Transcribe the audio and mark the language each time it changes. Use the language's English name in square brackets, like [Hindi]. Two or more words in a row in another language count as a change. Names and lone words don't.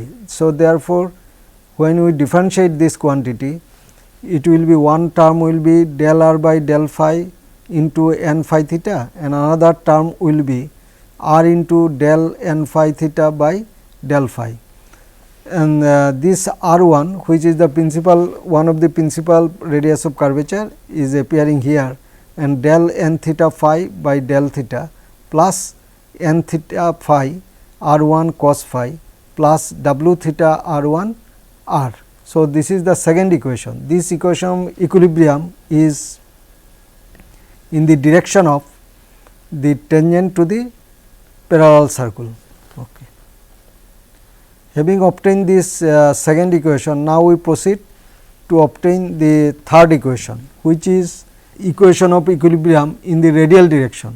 [English] So, therefore, when we differentiate this quantity, it will be one term will be del r by del phi into n phi theta, and another term will be r into del n phi theta by del phi. And this r 1, which is the principal one of the principal radius of curvature, is appearing here, and del n theta phi by del theta plus n theta phi r 1 cos phi plus w theta r 1 r. So, this is the second equation. This equation equilibrium is in the direction of the tangent to the parallel circle. Okay. Having obtained this second equation, now we proceed to obtain the third equation, which is equation of equilibrium in the radial direction.